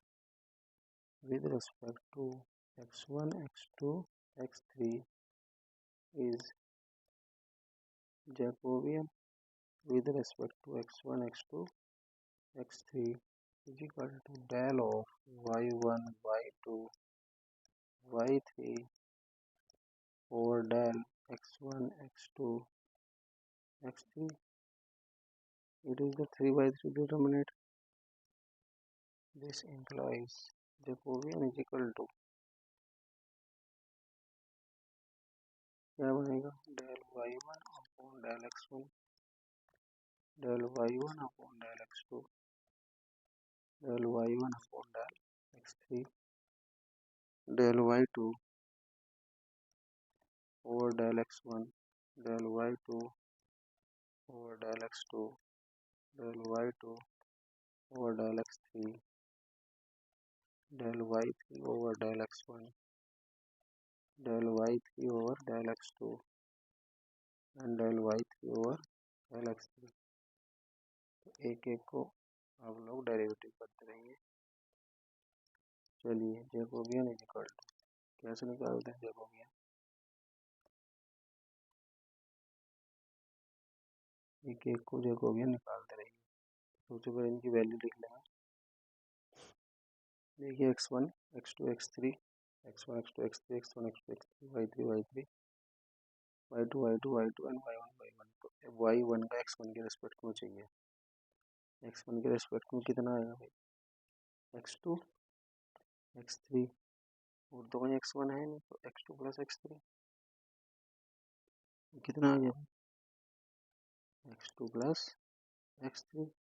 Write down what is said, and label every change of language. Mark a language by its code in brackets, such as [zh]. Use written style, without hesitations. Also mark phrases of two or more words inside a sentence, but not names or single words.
[en] x1 x2 x3 is Jacobian with respect to x1 x2 x3 is equal to del of y1 y2 y3 over del x1 x2 x3. It is the 3 by 3 determinant. This implies Jacobian is equal to [hi] क्या बनेगा, [en] del y1 अपॉन del x1 del y1 अपॉन del x2 del y1 अपॉन del x3 del y2 over del x1 del y2 over del x2 del y2 over del x3 del y3 over del x1 del y3 over del x2 and del y3 over del x3। [hi] तो एक एक को आप लोग डेरिवेटिव करते रहेंगे। चलिए [en] Jacobian is equal to [hi] कैसे निकालते हैं जैकोबियन, एक एक को जैकोबियन निकालते रहेंगे। सबसे पहले इनकी वैल्यू लिख लेंगे। देखिए x1 x2 x3 x1 x2 x3 x1 x2 x3 y3 y3 y2 y2 y2 एंड y1 y1। तो y1 का x1 के रेस्पेक्ट में चाहिए। x1 के रेस्पेक्ट में कितना आएगा भाई, x2 x3 और दो x1 है नहीं, तो x2 प्लस x3 कितना आ गया, x2 प्लस x3।